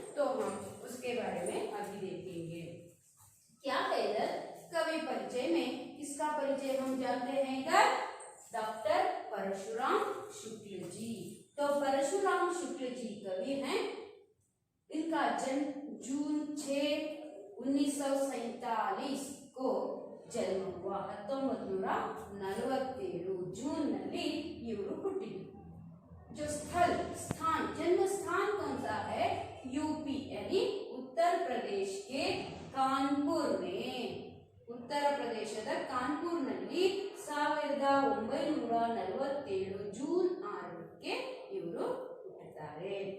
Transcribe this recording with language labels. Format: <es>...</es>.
<hi>तो हम उसके बारे में अभी देखेंगे। क्या है इधर कवि परिचय में, किसका परिचय हम जानते हैं इधर? डॉक्टर परशुराम शुक्ल जी। तो परशुराम शुक्ल जी कवि हैं। इनका जन्म जून 6, 1947 को जन्म हुआ।</hi> <kn>1947 जून ನಲ್ಲಿ ಇವರು ಹುಟ್ಟಿದ್ರು।</kn> <hi>जो स्थान जन्म स्थान कौन सा है? यूपी यानी उत्तर प्रदेश के कानपुर में, उत्तर प्रदेशದ</hi> <kn>ಕಾನ್ಪುರ್ನಲ್ಲಿ 1947 ಜೂನ್ 6ಕ್ಕೆ ಇವರು ಹುಟ್ಟಿದ್ದಾರೆ।</kn>